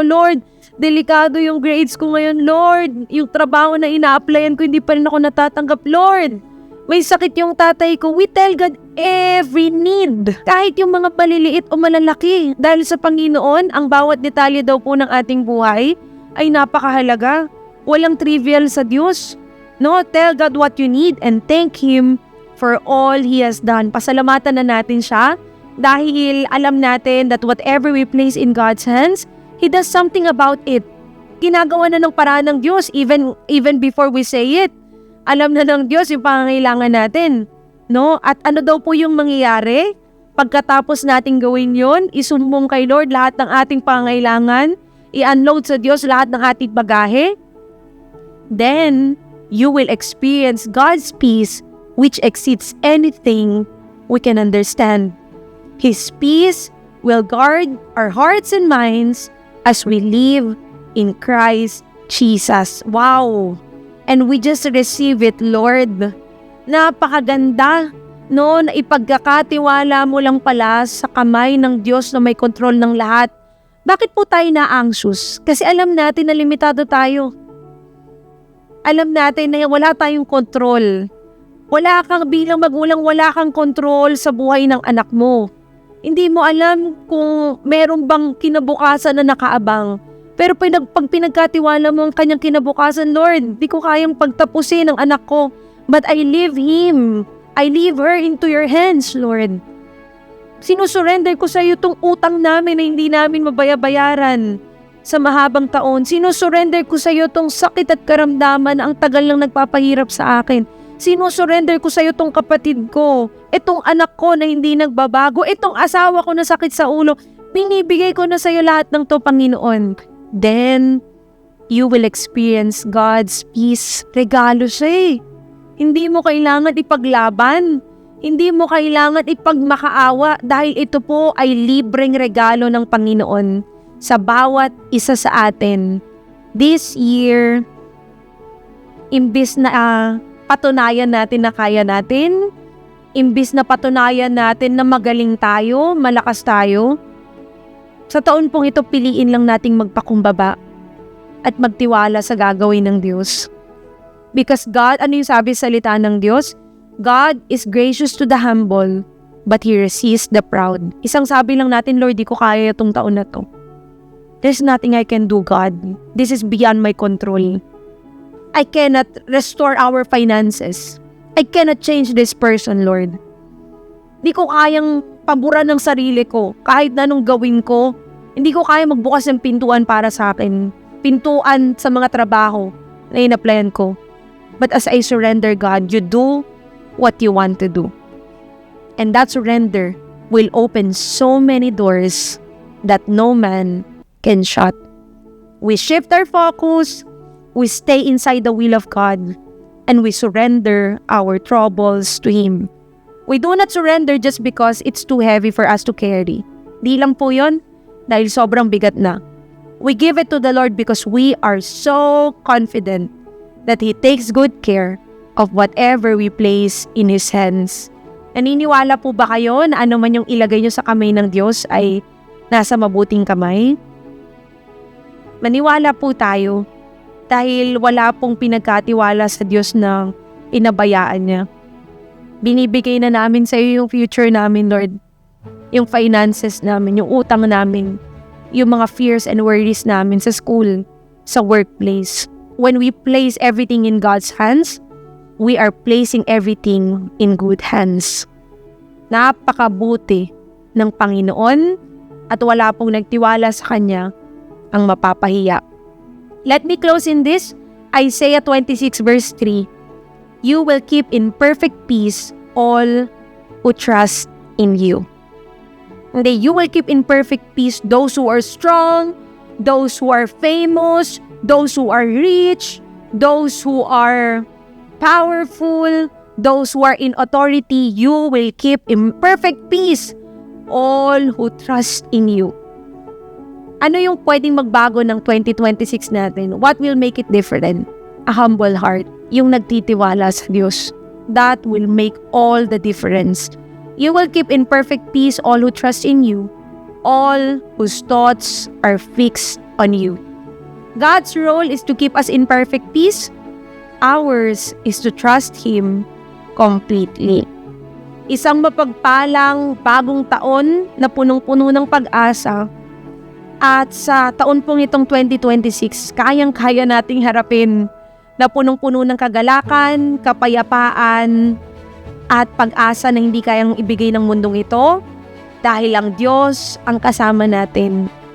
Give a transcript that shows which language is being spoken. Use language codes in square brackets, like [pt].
[tl] Lord, delikado yung grades ko ngayon. Lord, yung trabaho na ina-applyan ko, hindi pa rin ako natatanggap. Lord, may sakit yung tatay ko. [en] We tell God every need. [tl] Kahit yung mga maliliit o malalaki. Dahil sa Panginoon, ang bawat detalye daw po ng ating buhay ay napakahalaga. Walang trivial sa Diyos. [en] No, tell God what you need and thank Him for all He has done. [tl] Pasalamatan na natin siya dahil alam natin [en] that whatever we place in God's hands, He does something about it. [tl] Ginagawa na ng paraan ng Diyos [en] even before we say it. [tl] Alam na ng Diyos yung pangangailangan natin. No? At ano daw po yung mangyayari? Pagkatapos nating gawin yon, isumbong kay Lord lahat ng ating pangangailangan, i-unload sa Diyos lahat ng ating bagahe, [en] then you will experience God's peace which exceeds anything we can understand. His peace will guard our hearts and minds as we live in Christ Jesus. Wow! And we just receive it, Lord. [tl] Napakaganda, no? Na ipagkakatiwala mo lang pala sa kamay ng Diyos na may kontrol ng lahat. Bakit po tayo na-anxious? Kasi alam natin na limitado tayo. Alam natin na wala tayong kontrol. Wala kang bilang magulang, wala kang kontrol sa buhay ng anak mo. Hindi mo alam kung meron bang kinabukasan na nakaabang. Pero pag pinagkatiwala mo ang kanyang kinabukasan, Lord, di ko kayang pagtapusin ang anak ko. [en] But I leave him. I leave her into your hands, Lord. [tl] Sinusurrender ko sa iyo itong utang namin na hindi namin mabayaran sa mahabang taon. Sinusurrender ko sa iyo itong sakit at karamdaman na ang tagal lang nagpapahirap sa akin. Sinusurrender ko sa iyo itong kapatid ko, itong anak ko na hindi nagbabago, itong asawa ko na sakit sa ulo. Binibigay ko na sa iyo lahat ng to, Panginoon. [en] Then, you will experience God's peace. [tl] Regalo siya eh. Hindi mo kailangan ipaglaban. Hindi mo kailangan ipagmakaawa dahil ito po ay libreng regalo ng Panginoon sa bawat isa sa atin. [en] This year, [tl] imbis na patunayan natin na kaya natin, imbis na patunayan natin na magaling tayo, malakas tayo, sa taon pong ito piliin lang nating magpakumbaba at magtiwala sa gagawin ng Diyos. [en] Because God, [tl] ano yung sabi sa salita ng Diyos? [en] God is gracious to the humble, but He resists the proud. [tl] Isang sabi lang natin, Lord, di ko kaya itong taon na to. [en] There's nothing I can do, God. This is beyond my control. I cannot restore our finances. I cannot change this person, Lord. [tl] Di ko kayang paboran ng sarili ko. Kahit na anong gawin ko, hindi ko kaya magbukas ng pintuan para sa akin. Pintuan sa mga trabaho na in-applyan ko. [en] But as I surrender, God, you do what you want to do. And that surrender will open so many doors that no man can shut. We shift our focus, we stay inside the will of God, and we surrender our troubles to Him. We do not surrender just because it's too heavy for us to carry. [tl] Di lang po yun, dahil sobrang bigat na. [en] We give it to the Lord because we are so confident that He takes good care of whatever we place in His hands. [tl] Naniniwala po ba kayo na ano man yung ilagay nyo sa kamay ng Diyos ay nasa mabuting kamay? Maniwala po tayo dahil wala pong pinagkatiwala sa Diyos na inabayaan niya. Binibigay na namin sa iyo yung future namin, Lord. Yung finances namin, yung utang namin, yung mga [en] fears and worries [tl] namin sa school, sa workplace. [en] When we place everything in God's hands, we are placing everything in good hands. [tl] Napakabuti ng Panginoon at wala pong nagtiwala sa Kanya ang mapapahiya. [en] Let me close in this. Isaiah 26 verse 3. You will keep in perfect peace all who trust in you. [tl] Hindi, [en] you will keep in perfect peace those who are strong, those who are famous, those who are rich, those who are powerful, those who are in authority, you will keep in perfect peace all who trust in you. [tl] Ano yung pwedeng magbago ng 2026 natin? [en] What will make it different? A humble heart, [tl] yung nagtitiwala sa Diyos. [en] That will make all the difference. You will keep in perfect peace all who trust in you, all whose thoughts are fixed on you. God's role is to keep us in perfect peace. Ours is to trust Him completely. [tl] Isang mapagpalang bagong taon na punong-puno ng pag-asa. At sa taon pong itong 2026, kayang-kaya nating harapin na punong-puno ng kagalakan, kapayapaan, at pag-asa na hindi kayang ibigay ng mundong ito dahil ang Diyos ang kasama natin.